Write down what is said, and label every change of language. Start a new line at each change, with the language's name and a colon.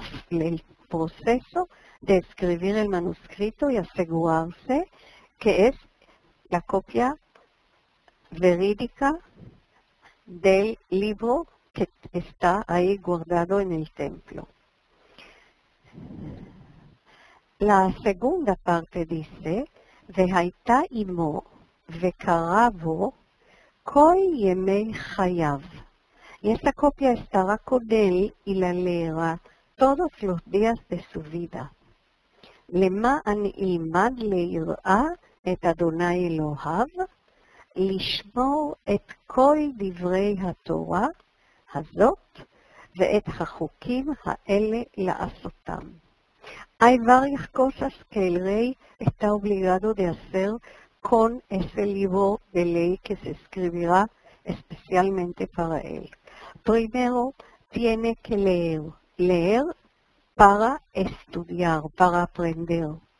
Spanish: el proceso de escribir el manuscrito y asegurarse que es la copia verídica del libro que está ahí guardado en el templo. La segunda parte dice,
Hebrew: והייתה עמו וקרא בו כל ימי חייו.
Spanish: Y esta copia estará con él y la leerá todos los días de su vida.
Hebrew: למען ילמד ליראה את אדוני אלוהיו, לשמור את כל דברי התורה הזאת ואת החוקים האלה לעשותם.
Spanish: Hay varias cosas que el rey está obligado de hacer con ese libro de ley que se escribirá especialmente para él. Primero, tiene que leer para estudiar, para aprender.